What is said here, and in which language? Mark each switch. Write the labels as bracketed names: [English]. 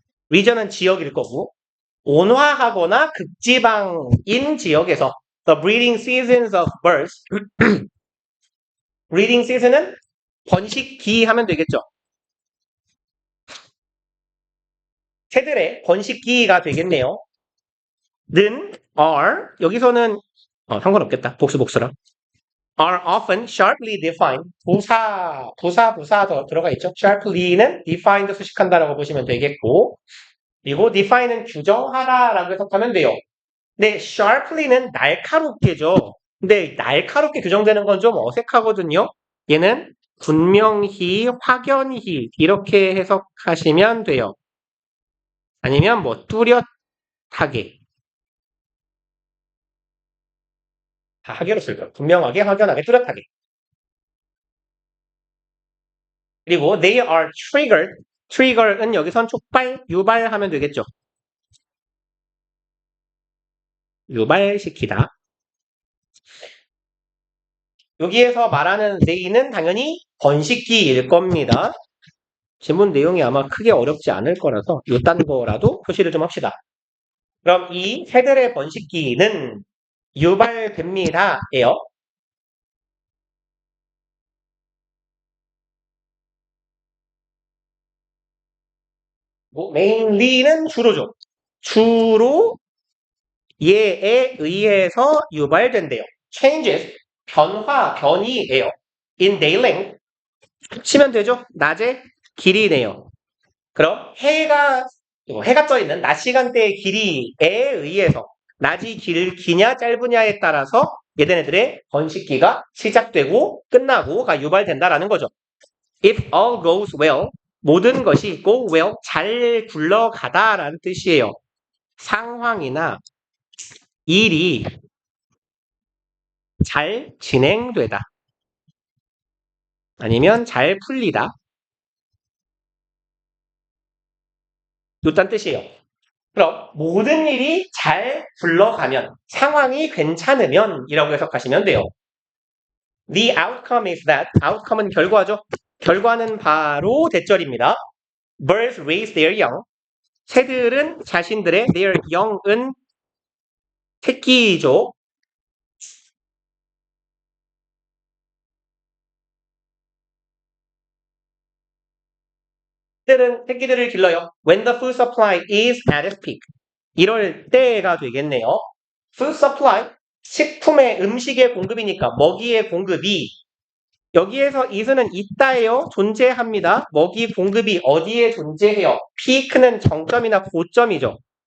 [Korean] 리전은 지역일 거고, 온화하거나 극지방인 지역에서 [English] the breeding seasons of birds, [Korean] breeding season은 번식기 하면 되겠죠. 새들의 번식기가 되겠네요. 는 are 여기서는 상관없겠다. 복수라. [English] are often sharply defined. [Korean] 부사 더 들어가 있죠. sharply는 defined 수식한다라고 보시면 되겠고, 그리고 define은 규정하다라고 해석하면 돼요. 근데 sharply는 날카롭게죠. 근데 날카롭게 규정되는 건 좀 어색하거든요. 얘는 분명히, 확연히 이렇게 해석하시면 돼요. 아니면 뭐 뚜렷하게. 다 하게로 쓸까요? 분명하게, 확연하게, 뚜렷하게. [English] 그리고 they are triggered. [Korean] trigger은 여기선 촉발, 유발하면 되겠죠. 유발시키다. 여기에서 말하는 they는 당연히 번식기일 겁니다. 지문 내용이 아마 크게 어렵지 않을 거라서 이딴 거라도 표시를 좀 합시다. 그럼 이 새들의 번식기는 유발됩니다. 예요. mainly는 주로죠. 주로 얘에 의해서 유발된대요. changes, 변이에요. [English] in day length, [Korean] 치면 되죠? 낮의 길이네요. 그럼 해가 떠 있는 낮 시간대의 길이에 의해서 낮이 기냐 짧으냐에 따라서 얘네들의 번식기가 시작되고 끝나고가 유발된다라는 거죠. [English] If all goes well, [Korean] 모든 것이 [English] go well, [Korean] 잘 굴러가다라는 뜻이에요. 상황이나 일이 잘 진행되다. 아니면 잘 풀리다. 이딴 뜻이에요. 그럼 모든 일이 잘 굴러가면, 상황이 괜찮으면 이라고 해석하시면 돼요. [English] The outcome is that, outcome은 [Korean] 결과죠. 결과는 바로 대절입니다. [English] Birds raise their young. [Korean] 새들은 자신들의 [English] their young [Korean] 은 새끼죠. 새들은 새끼들을 길러요. [English] When the food supply is at its peak. [Korean] 이럴 때가 되겠네요. Food supply, 식품의 음식의 공급이니까 먹이의 공급이 여기에서 is는 있다예요. 존재합니다. 먹이 공급이 어디에 존재해요? peak는 정점이나 고점이죠.